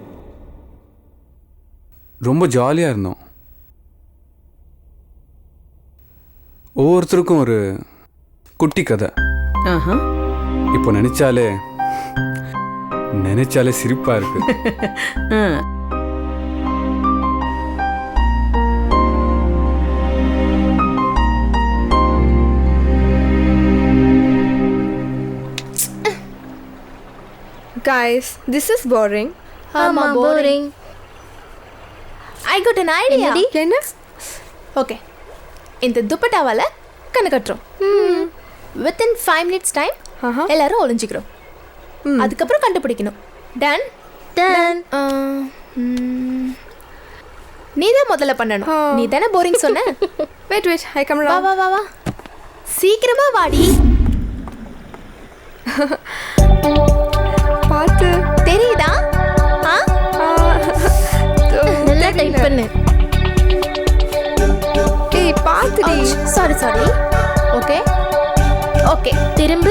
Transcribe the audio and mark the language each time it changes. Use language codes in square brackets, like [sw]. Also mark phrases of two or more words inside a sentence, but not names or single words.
[ta] ரொம்ப ஜாலியாக இருந்தோம். ஒவ்வொருத்தருக்கும் ஒரு குட்டி கதை. ஆஹா. இப்போ நினைச்சாலே சிரிப்பாக இருக்கு. ஆ. [en] Guys, this is boring. ஆமா போரிங். I got an idea. [ta] என்ன? ஓகே, இந்த துப்பட்டாவால கண்ணு கட்டுறோம். [en] within 5 minutes time [ta] எல்லாரும் ஒளிஞ்சிக்கிறோம். அதுக்கப்புறம் கண்டுபிடிக்கணும். [en] done done. [ta] நீ தான் முதல்ல பண்ணணும். நீ தானே போரிங் சொன்ன. [en] Wait, I come [ta] வா [en] around. [ta] வா வா வா, சீக்கிரமா வாடி. பார்த்து. தெரியுதா? நல்லா டைப் பண்ணு. ஏய், பார்த்துடி. [en] sorry sorry. okay okay, திரும்ப.